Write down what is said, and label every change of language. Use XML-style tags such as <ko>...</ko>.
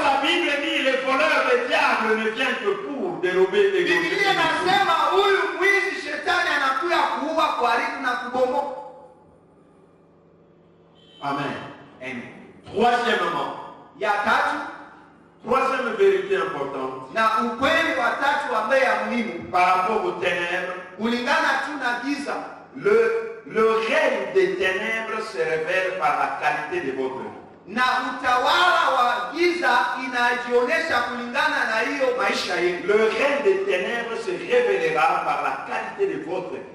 <fr>la Bible dit les voleurs, les diables ne viennent que pour dérober et</fr> <sw>Biblia inasema huyu mwizi shetani anakuja kuua, kuharibu na kubomoa.</sw> <fr>Amen. Amen. Troisièmement,</fr> <sw>Ya tatu,</sw> <fr>troisième vérité importante</fr> <sw>na ukweli wa tatu ambaye ya muhimu</sw> <fr>par rapport aux ténèbres,</fr> <sw>kulingana tu na giza,</sw> <fr>le règne des ténèbres se révèle par la qualité de votre vie.</fr> <sw>na utawala wa giza inajionyesha kulingana na hiyo maisha yenu,</sw> <fr>Le règne des ténèbres se révélera par la qualité de votre vie.</fr>